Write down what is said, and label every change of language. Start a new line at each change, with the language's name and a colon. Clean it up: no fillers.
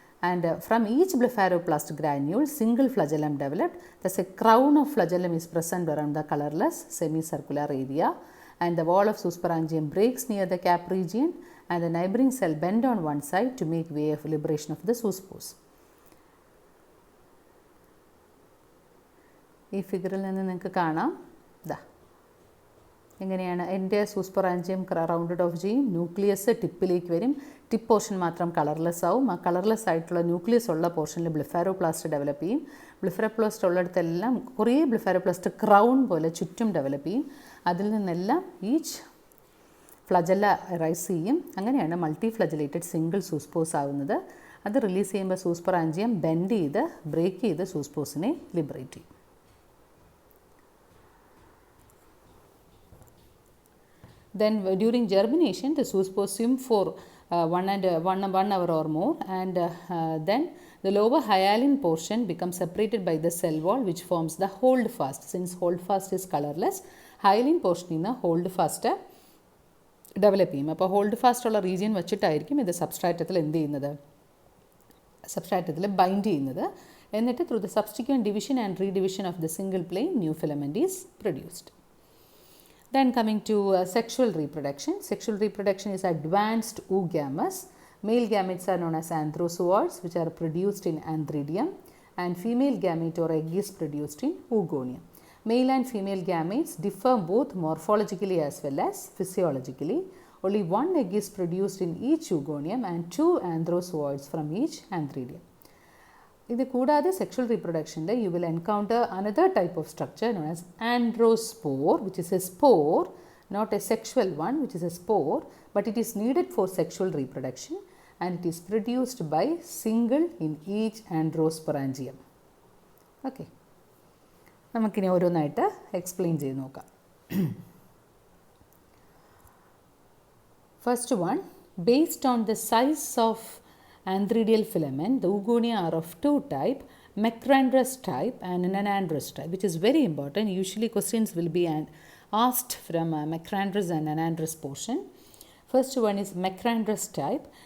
English: And from each blepharoplast granule, single flagellum developed. Thus, a crown of flagellum is present around the colorless semicircular area, and the wall of zoosporangium breaks near the cap region, and the neighboring cell bend on one side to make way of liberation of the zoospores.
Malayalam: ഈ ഫിഗറിൽ നിന്ന് നിങ്ങൾക്ക് കാണാം, എങ്ങനെയാണ് എൻ്റെ സൂസ്പൊറാഞ്ചിയം rounded of ചെയ്യും, nucleus ടിപ്പിലേക്ക് വരും, tip portion മാത്രം കളർലെസ് ആവും. ആ കളർലെസ് ആയിട്ടുള്ള ന്യൂക്ലിയസ് ഉള്ള പോർഷനിൽ ബ്ലെഫാരോപ്ലാസ്റ്റ് ഡെവലപ്പ് ചെയ്യും. ബ്ലെഫാരോപ്ലാസ്റ്റ് ഉള്ളിടത്തെല്ലാം കുറേ ബ്ലെഫാരോപ്ലാസ്റ്റ് ക്രൗൺ പോലെ ചുറ്റും ഡെവലപ്പ് ചെയ്യും. അതിൽ നിന്നെല്ലാം ഈച്ച് ഫ്ലജല്ല റൈസ് ചെയ്യും. അങ്ങനെയാണ് മൾട്ടി ഫ്ലജലേറ്റഡ് സിംഗിൾ സൂസ്പോസ് ആവുന്നത്. അത് റിലീസ് ചെയ്യുമ്പോൾ സൂസ്പൊറാഞ്ചിയം ബെൻഡ് ചെയ്ത് ബ്രേക്ക് ചെയ്ത് സൂസ്പോസിനെ ലിബറേറ്റ് ചെയ്യും.
English: Then during germination, the zoospores swim for 1 hour or more, and then the lower hyaline portion becomes separated by the cell wall, which forms the holdfast. Since holdfast is colorless, hyaline portion in the holdfast develop ചെയ്യും.
Malayalam: അപ്പോൾ holdfast ഉള്ള region വെച്ചിട്ടായിരിക്കും ഇത് സബ്സ്ട്രാറ്റത്തിൽ എന്ത് ചെയ്യുന്നത്, സബ്സ്ട്രാറ്റത്തിൽ bind ചെയ്യുന്നത്.
English: എന്നിട്ട് through the subsequent division and redivision of the single plane, new filament is produced. Then coming to sexual reproduction. Sexual reproduction is advanced oogamous. Male gametes are known as androsporangium, which are produced in Androsporangium, and female gamete or egg is produced in Oedogonium. Male and female gametes differ both morphologically as well as physiologically. Only one egg is produced in each Oedogonium and 2 androsporangiums from each Androsporangium.
Malayalam: ഇത് കൂടാതെ sexual റീപ്രൊഡക്ഷനിൽ
English: You will encounter another type of structure known as androspore, which is a spore, not a sexual one, which is a spore, but it is needed for sexual reproduction and it is produced by single in each androsporangium.
Malayalam: Okay, നമുക്കിനി ഓരോന്നായിട്ട് explain ചെയ്ത് നോക്കാം.
English: First one, based on the size of antheridial filament, the Oogonia are of 2 types, Macrandrous type and Nanandrous type, which is very important. Usually questions will be asked from Macrandrus and Nanandrus portion. First one is Macrandrus type.